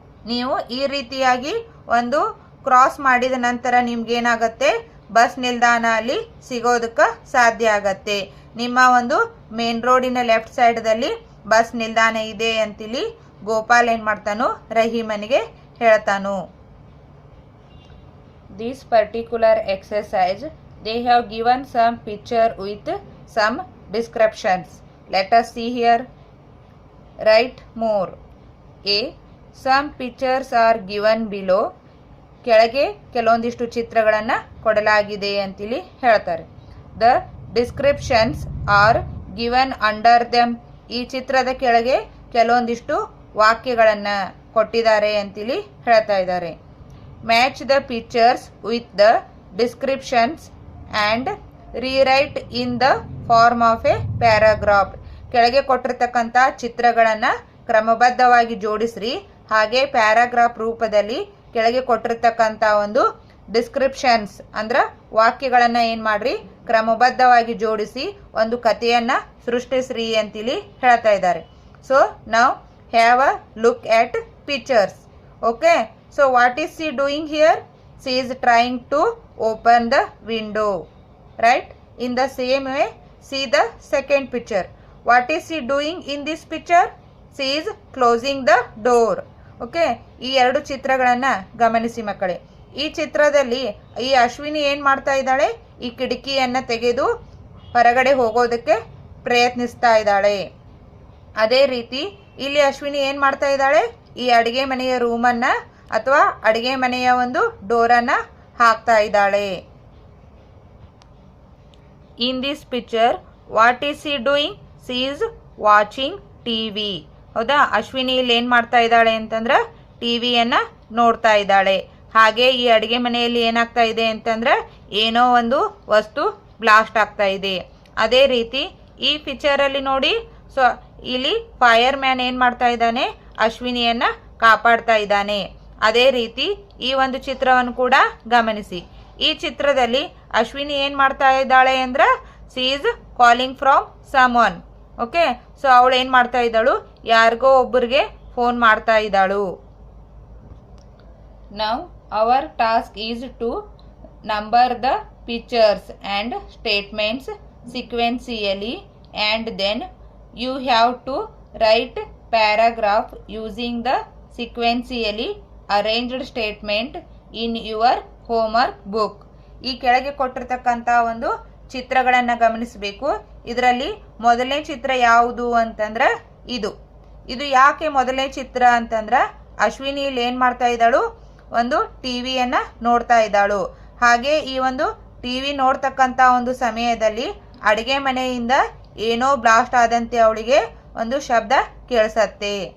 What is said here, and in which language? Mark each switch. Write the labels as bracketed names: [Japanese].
[Kannada] ನೀವು ಈ ರೀತಿಯಾಗಿ ಒಂದು ಕ್ರಾಸ್ ಮಾಡಿದ ನಂತರ ನಿಮ್ಗೇನಾಗತ್ತೆ, ಬಸ್ ನಿಲ್ದಾಣ ಅಲ್ಲಿ ಸಿಗೋದಕ್ಕೆ ಸಾಧ್ಯ ಆಗತ್ತೆ. ನಿಮ್ಮ ಒಂದು ಮೇನ್ ರೋಡಿನ ಲೆಫ್ಟ್ ಸೈಡ್ದಲ್ಲಿ ಬಸ್ ನಿಲ್ದಾಣ ಇದೆ ಅಂತಿಲ್ಲಿ ಗೋಪಾಲ್ ಏನು ಮಾಡ್ತಾನೋ ರಹೀಮನಿಗೆ ಹೇಳ್ತಾನು. [English] This particular exercise, they have given some picture with some descriptions. Let us see here. Write more. A. Some pictures are given below. [Kannada] ಕೆಳಗೆ ಕೆಲವೊಂದಿಷ್ಟು ಚಿತ್ರಗಳನ್ನು ಕೊಡಲಾಗಿದೆ ಅಂತಿಲ್ಲಿ ಹೇಳ್ತಾರೆ. [English] The descriptions are given under them. [Kannada] ಈ ಚಿತ್ರದ ಕೆಳಗೆ ಕೆಲವೊಂದಿಷ್ಟು ವಾಕ್ಯಗಳನ್ನು ಕೊಟ್ಟಿದ್ದಾರೆ ಅಂತಿಲ್ಲಿ ಹೇಳ್ತಾ ಇದ್ದಾರೆ. [English] Match the pictures with the descriptions and rewrite in the form of a paragraph. [Kannada] ಕೆಳಗೆ ಕೊಟ್ಟಿರ್ತಕ್ಕಂಥ ಚಿತ್ರಗಳನ್ನು ಕ್ರಮಬದ್ಧವಾಗಿ ಜೋಡಿಸ್ರಿ, ಹಾಗೆ ಪ್ಯಾರಾಗ್ರಾಫ್ ರೂಪದಲ್ಲಿ ಕೆಳಗೆ ಕೊಟ್ಟಿರ್ತಕ್ಕಂಥ ಒಂದು ಡಿಸ್ಕ್ರಿಪ್ಷನ್ಸ್ ಅಂದ್ರೆ ವಾಕ್ಯಗಳನ್ನು ಏನು ಮಾಡ್ರಿ, ಕ್ರಮಬದ್ಧವಾಗಿ ಜೋಡಿಸಿ ಒಂದು ಕಥೆಯನ್ನು ಸೃಷ್ಟಿಸ್ರಿ ಅಂತಿಲ್ಲಿ ಹೇಳ್ತಾ ಇದ್ದಾರೆ. [English] so [Kannada] ನಾವು [English] Have a look at pictures. Okay, so what is she doing here? She is trying to open the window, right? In the same way, see the second picture. What is she doing in this picture? She is closing the door. Okay, [Kannada] ಈ ಎರಡು ಚಿತ್ರಗಳನ್ನು ಗಮನಿಸಿ ಮಕ್ಕಳೇ. ಈ ಚಿತ್ರದಲ್ಲಿ ಈ ಅಶ್ವಿನಿ ಏನು ಮಾಡ್ತಾ ಇದ್ದಾಳೆ, ಈ ಕಿಟಕಿಯನ್ನು ತೆಗೆದು ಹೊರಗಡೆ ಹೋಗೋದಕ್ಕೆ ಪ್ರಯತ್ನಿಸ್ತಾ ಇದ್ದಾಳೆ. ಅದೇ ರೀತಿ ಇಲ್ಲಿ ಅಶ್ವಿನಿ ಏನು ಮಾಡ್ತಾ ಇದ್ದಾಳೆ, ಈ ಅಡುಗೆ ಮನೆಯ ರೂಮನ್ನು ಅಥವಾ ಅಡುಗೆ ಮನೆಯ ಒಂದು ಡೋರನ್ನು ಹಾಕ್ತಾ ಇದ್ದಾಳೆ. [English] In this picture what is she doing, she is watching TV. [Kannada] ಹೌದಾ, ಅಶ್ವಿನಿ ಇಲ್ಲಿ ಏನು ಮಾಡ್ತಾ ಇದ್ದಾಳೆ ಅಂತಂದ್ರೆ ಟಿವಿಯನ್ನು ನೋಡ್ತಾ ಇದ್ದಾಳೆ. ಹಾಗೆ ಈ ಅಡುಗೆ ಮನೆಯಲ್ಲಿ ಏನಾಗ್ತಾ ಇದೆ ಅಂತಂದ್ರೆ ಏನೋ ಒಂದು ವಸ್ತು ಬ್ಲಾಸ್ಟ್ ಆಗ್ತಾ ಇದೆ. ಅದೇ ರೀತಿ ಈ ಪಿಕ್ಚರಲ್ಲಿ ನೋಡಿ, ಸೊ ಇಲ್ಲಿ ಫೈರ್ ಮ್ಯಾನ್ ಏನು ಮಾಡ್ತಾ ಇದ್ದಾನೆ, ಅಶ್ವಿನಿಯನ್ನ ಕಾಪಾಡ್ತಾ ಇದ್ದಾನೆ. ಅದೇ ರೀತಿ ಈ ಒಂದು ಚಿತ್ರವನ್ನು ಕೂಡ ಗಮನಿಸಿ. ಈ ಚಿತ್ರದಲ್ಲಿ ಅಶ್ವಿನಿ ಏನು ಮಾಡ್ತಾ ಇದ್ದಾಳೆ ಅಂದ್ರೆ [English] She is calling from someone. [Kannada] Okay, so ಅವಳು ಏನು ಮಾಡ್ತಾ ಇದ್ದಾಳು, ಯಾರಿಗೋ ಒಬ್ಬರಿಗೆ ಫೋನ್ ಮಾಡ್ತಾ ಇದ್ದಾಳು. [English] Now our task is to number the pictures and statements sequentially and then you have to write paragraph using the sequentially arranged statement in your homework book. [Kannada] ಈ ಕೆಳಗೆ ಕೊಟ್ಟಿರ್ತಕ್ಕಂಥ ಒಂದು ಚಿತ್ರಗಳನ್ನು ಗಮನಿಸಬೇಕು. ಇದರಲ್ಲಿ ಮೊದಲನೇ ಚಿತ್ರ ಯಾವುದು ಅಂತಂದ್ರೆ ಇದು ಯಾಕೆ ಮೊದಲನೇ ಚಿತ್ರ ಅಂತಂದ್ರೆ ಅಶ್ವಿನಿ ಇಲ್ಲಿ ಏನು ಮಾಡ್ತಾ ಇದ್ದಾಳು, ಒಂದು ಟಿವಿಯನ್ನು ನೋಡ್ತಾ ಇದ್ದಾಳು. ಹಾಗೆ ಈ ಒಂದು ಟಿವಿ ನೋಡ್ತಕ್ಕಂಥ ಒಂದು ಸಮಯದಲ್ಲಿ ಅಡುಗೆ ಮನೆಯಿಂದ ಏನೋ ಬ್ಲಾಸ್ಟ್ ಆದಂತೆ ಅವಳಿಗೆ ಒಂದು ಶಬ್ದ ಕೇಳಿಸತ್ತೆ.